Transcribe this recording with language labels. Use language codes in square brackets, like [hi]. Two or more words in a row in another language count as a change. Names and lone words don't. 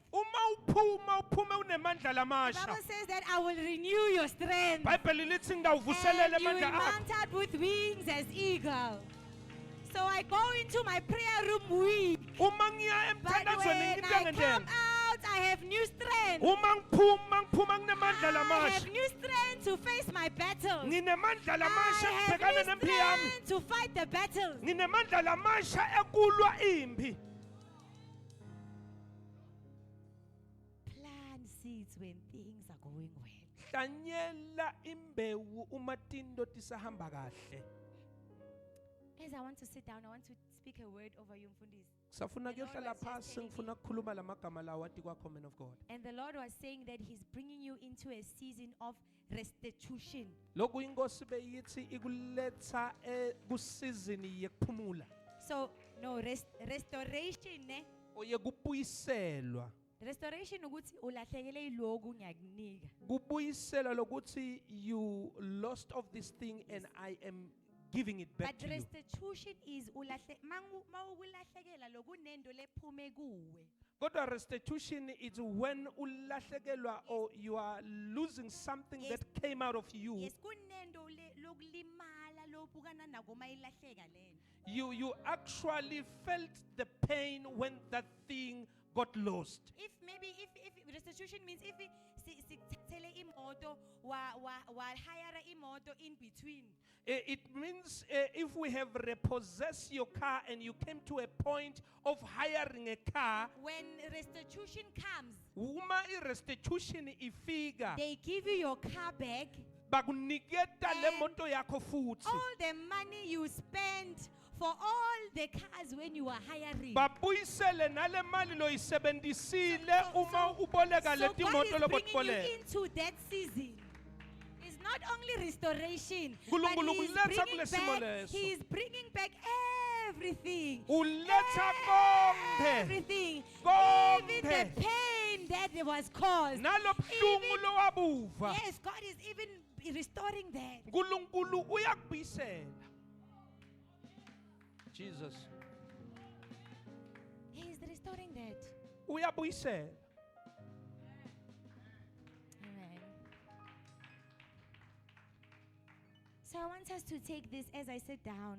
[ss] Uma uphume unemandla [en] The [ss] lamasha. [en] Bible says that I will renew your strength. [ss] Bible lithi ngidawuvuselele [en] And you will [ss] amandla akho. [en] mount up with wings as eagle. So I go into my prayer room weak. [ss] Uma ngiya [en] But [ss] emthandazweni [en] when [ss] nginto [en] I come [ss] ngendlela. [en] out, I have new strength. [ss] Uma ngiphuma nginemandla [en] I [ss] lamasha. [en] have new strength to face my battles. [ss] Nginemandla [en] I [ss] lamasha [en] have [ss] ekubhekana [en] new [ss] nempi yami. [en] strength to fight the battles. [ss] Nginemandla lamasha ekulwa impi. [en] Plant seeds when things are going well. [ss] Hlanyela imbewu uma tinto tisahamba kahle. [en] As I want to sit down, I want to speak a word over you, Mfundisi. [ss] Safuna [en] The Lord [ss] kuyohlala [en] was just [ss] phasi [en] telling [ss] ngifuna ukukhuluma lamagama lawa athi kwakho [en] man of God. And the Lord was saying that He's bringing you into a season of restitution. [ss] Lokhu inkosi beyithi ikuletha kusizini yekuphumula. [en] So, no, restoration, ne? [ss] Oye kubuyiselwa. Restoration ukuthi ulahlekele iloku ngiyakunika. Kubuyiselwa lokuthi [en] you lost of this thing and I am giving it back But to you. restitution is [ss] mawukulahlekela lokunendo lephume kuwe. [en] Kodwa restitution is when ulahlekelwa or you are losing something Yes. that came out of you. Yes, [ss] kunendo lokulimala lobukana nako mayilahleka lena. [en] You actually felt the pain when that thing got lost. If restitution means if [ss] sithathele imoto wa [en] hire imoto in between. It means if we have repossessed your car and you came to a point of hiring a car, When restitution comes, [ss] uma restitution ifika, [en] they give you your car back. [ss] bakuniketa le [en] And [ss] moto yakho futhi. [en] All the money you spent for all the cars when you were hiring. [ss] Babuyisele nale mali loyisebenzisile uma uboleka [en] So [ss] leti [en] God [ss] moto [en] is bringing [ss] lobotiboleka. [en] you into that season. It's not only restoration, but [ss] Nkulunkulu [en] He is [ss] uletha [en] bringing [ss] kulesimo [en] back. [ss] leso. [en] He is bringing back everything. [ss] Uletha konke. [en] Everything. [ss] Konke. [en] Even the pain that was caused. [ss] Nalobhlungu [en] Even- [ss] lowabuva. [en] Yes, God is even restoring that. [ss] Nkulunkulu uyakubuyisela. [en] Jesus. He is restoring that. [ss] Uyabuyisela. [en] Amen. So I want us to take this as I sit down.